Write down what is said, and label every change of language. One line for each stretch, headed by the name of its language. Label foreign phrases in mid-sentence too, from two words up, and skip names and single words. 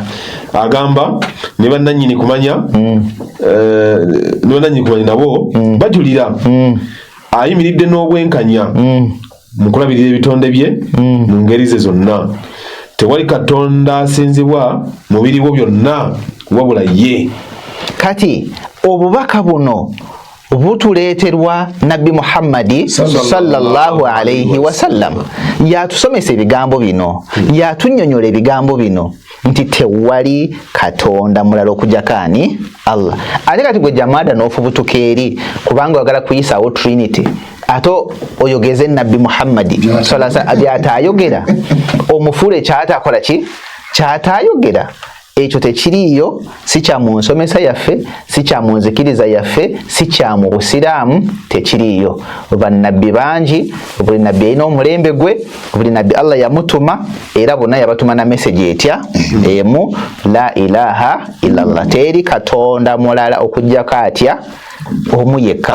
Ganda: agamba ne bannannyini kumanya ne bannannyini kumanya nabo bajulira ayimiridde n'obwenkanya mu kulabirira ebitonde bye mu ngeri ze zonna. Tewali Katonda asinzibwa mu biriwo byonna wabula ye. Kati obubaka buno butuleeterwa Nabbi Muhammadi
Arabic: صلى الله عليه وسلم.
Ganda: Yatusomesa ebigambo bino, yatunnyonnyola ebigambo bino nti tewali Katonda mulala okujjako ani? Allah. Ate kati gwe jamaada n'ofubutuka eri kubanga oyagala kuyisaawo Trinity, ate oyogeze Nabbi Muhammadi
Arabic: صلى الله عليه وسلم
Ganda: by'ataayogera, omufuule ky'ataakola ki? Ky'ataayogera. ekyo tekiriyo, si kya mu nsomesa yaffe, si kya mu nzikiriza yaffe, si kya mu busiraamu, tekiriyo. Bannabbi bangi, buli nabbi alina omulembe gwe, buli nabbi Allah yamutuma, era bonna yabatuma na message etya emu,
Arabic: لا إله إلا الله,
Ganda: teri katonda mulala okujjako atya omu yekka.